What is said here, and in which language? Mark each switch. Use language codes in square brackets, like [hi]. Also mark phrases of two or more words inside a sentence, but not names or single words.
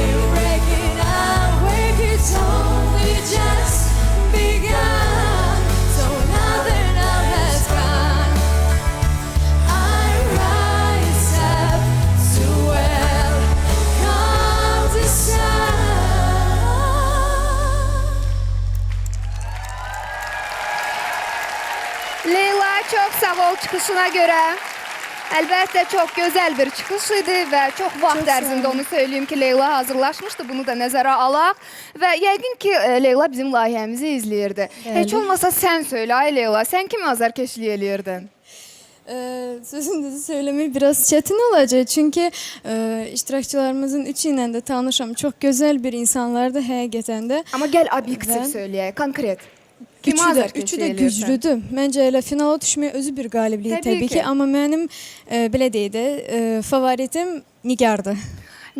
[en] Waking up, wake it's only just begun. So now the night has come. I rise up to welcome the sun. [az] Leyla, çox sağ ol çıxışına görə. Əlbəttə çox gözəl bir çıxış idi və çox vaxt ərzində onu söyləyim ki, Leyla hazırlaşmışdı. Bunu da nəzərə alaq və yəqin ki, Leyla bizim layihəmizi izləyirdi. Heç olmasa sən söylə, ay Leyla, sən kimi azarkeşlik eləyirdin? [tr] Sözünüzü söylemek biraz çetin olacak [az] çünkü iştirakçılarımızın üçü ilə də tanışam. Çox gözəl bir insanlardı həqiqətən də. Amma gəl obyektiv söyləyək, konkret. Üçü də güclüdür. Məncə elə finala düşmək özü bir qalibliyi təbii ki. Amma mənim belə deyək də favoritim Nigardır.